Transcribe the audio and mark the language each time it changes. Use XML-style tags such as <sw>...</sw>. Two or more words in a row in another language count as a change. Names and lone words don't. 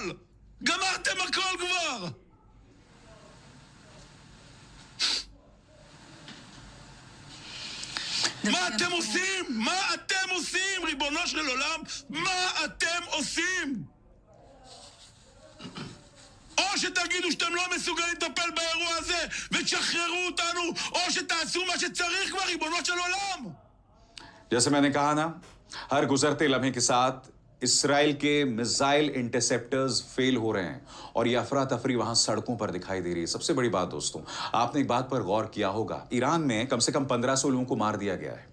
<he>גמרתם הכל כבר. מה אתם עושים? מה אתם עושים? ריבונו של עולם, מה אתם עושים? או שתגידו שאתם לא מסוגלים לטפל באירוע הזה ותשחררו אותנו, או שתעשו מה שצריך כבר, ריבונו של עולם.</he> <hi>जैसे मैंने कहा ना, हर गुजरते लम्हे के साथ इसराइल के मिसाइल इंटरसेप्टर्स फेल हो रहे हैं और यह अफरा तफरी वहां सड़कों पर दिखाई दे रही है। सबसे बड़ी बात दोस्तों, आपने एक बात पर गौर किया होगा, ईरान में कम से कम 1500 लोगों को मार दिया गया है।</hi>